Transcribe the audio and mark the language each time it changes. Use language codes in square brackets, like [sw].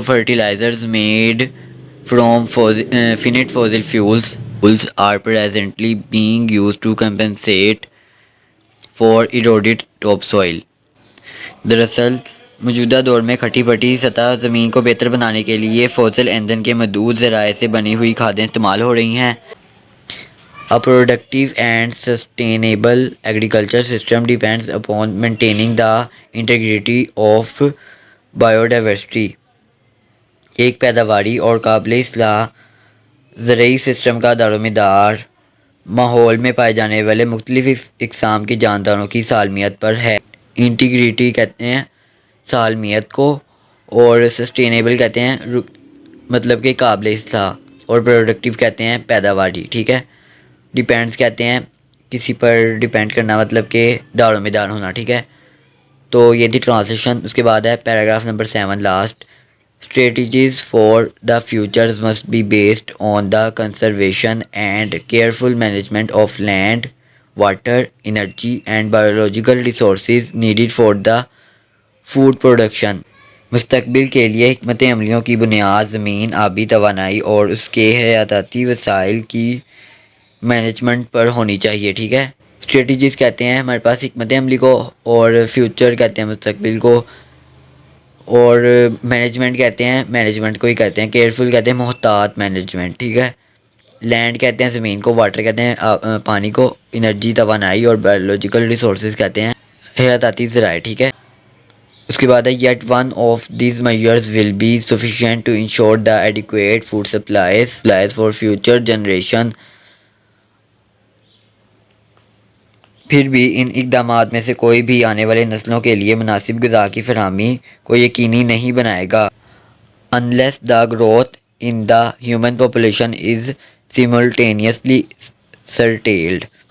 [en] Fertilisers made from فینٹ fossil fuels are presently being used to compensate for eroded topsoil. [ur] دراصل موجودہ دور میں کھٹی پھٹی سطح زمین کو بہتر بنانے کے لیے فوزل ایندھن کے محدود ذرائع سے بنی ہوئی کھادیں استعمال ہو رہی ہیں. [en] A productive and sustainable agriculture system depends upon maintaining the integrity of biodiversity. [ur] ایک پیداواری اور قابل اصلاح زرعی سسٹم کا دار و مدار ماحول میں پائے جانے والے مختلف اقسام کی جانداروں کی سالمیت پر ہے. انٹیگریٹی کہتے ہیں سالمیت کو، اور سسٹینیبل کہتے ہیں مطلب کہ قابل اصلاح، اور پروڈکٹیو کہتے ہیں پیداواری. ٹھیک ہے. ڈیپینڈس کہتے ہیں کسی پر ڈیپینڈ کرنا، مطلب کہ داروں میں دار ہونا، ٹھیک ہے. تو یہ تھی ٹرانسلیشن. اس کے بعد ہے paragraph number 7 last. [en] Strategies for the futures must be based on the conservation and careful management of land, water, energy and biological resources needed for the food production. [ur] مستقبل کے لیے حکمت عملیوں کی بنیاد زمین، آبی توانائی اور اس کے حیاتیاتی وسائل کی مینجمنٹ پر ہونی چاہیے، ٹھیک ہے. اسٹریٹجیز کہتے ہیں ہمارے پاس حکمت عملی کو، اور فیوچر کہتے ہیں مستقبل کو، اور مینجمنٹ کہتے ہیں مینجمنٹ کو ہی کہتے ہیں. کیئرفل کہتے ہیں محتاط مینجمنٹ، ٹھیک ہے. لینڈ کہتے ہیں زمین کو، واٹر کہتے ہیں پانی کو، انرجی توانائی، اور بایولوجیکل ریسورسز کہتے ہیں حیاتیاتی ذرائع، ٹھیک ہے. اس کے بعد ہے [en] Yet one of these measures will be sufficient to ensure the adequate food supplies for future generation. [ur] پھر بھی ان اقدامات میں سے کوئی بھی آنے والے نسلوں کے لیے مناسب غذا کی فراہمی کو یقینی نہیں بنائے گا. [en] unless the growth in the human population is simultaneously curtailed.